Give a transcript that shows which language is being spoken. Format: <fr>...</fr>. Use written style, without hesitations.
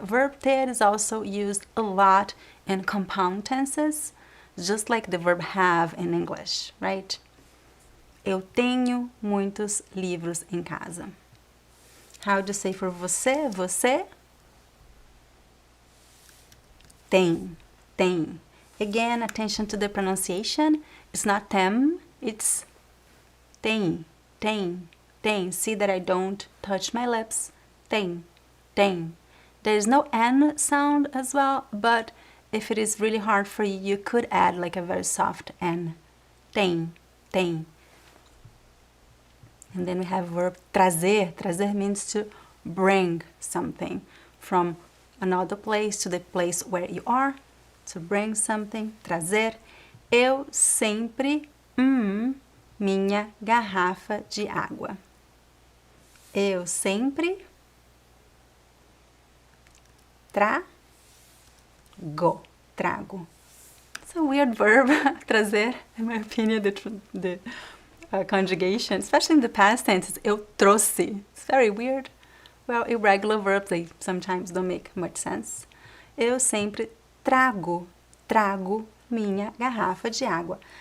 <en>Verb ter is also used a lot in compound tenses, just like the verb have in English, right?</en> <pt>Eu tenho muitos livros em casa.</pt> <en>How do you say for você?</en> <pt>Você tem. Tem.</pt> <en>Again, attention to the pronunciation. It's not tem, it's tem. Tem. Tem. See that I don't touch my lips. Tem. Tem. There's no N sound as well, but if it is really hard for you, you could add like a very soft N. Tem. Tem. And then we have verb trazer. Trazer means to bring something from another place to the place where you are. To bring something. Trazer.</en> <pt>Eu sempre minha garrafa de água. Eu sempre trago.</pt> <en>It's a weird verb, trazer, in my opinion, the conjugation, especially in the past tense,</en> <pt>eu trouxe.</pt> <en>It's very weird. Well, irregular verbs, they sometimes don't make much sense.</en> <pt>Eu sempre trago minha garrafa de água.</pt>